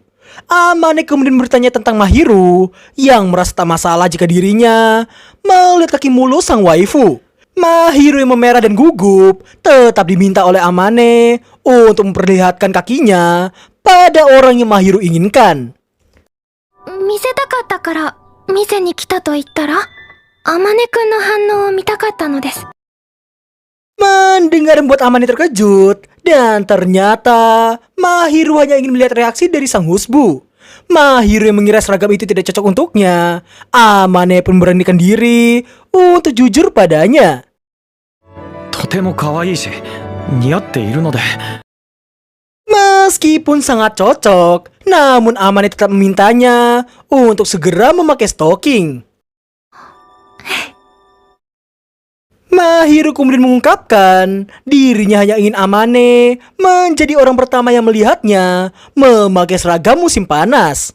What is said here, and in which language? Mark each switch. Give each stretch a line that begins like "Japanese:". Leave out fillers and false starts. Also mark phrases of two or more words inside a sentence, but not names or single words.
Indonesian: Amane kemudian bertanya tentang Mahiru yang merasa tak masalah jika dirinya melihat kaki mulus sang waifu. Mahiru yang memerah dan gugup tetap diminta oleh Amane untuk memperlihatkan kakinya pada orang yang Mahiru inginkan.
Japanese: 見せたかったから店に来たと言ったら、あまねくんの反応を見たかったのです。
Indonesian: Mendengar membuat Amane terkejut, dan ternyata Mahiru hanya ingin melihat reaksi dari sang husbu. Mahiru yang mengira seragam itu tidak cocok untuknya, Amane pun memberanikan diri untuk jujur padanya.
Japanese: とても可愛いし、似合っているので。
Indonesian: Meskipun sangat cocok, namun Amane tetap memintanya untuk segera memakai stocking. Mahiru kemudian mengungkapkan dirinya hanya ingin Amane menjadi orang pertama yang melihatnya memakai seragam musim panas.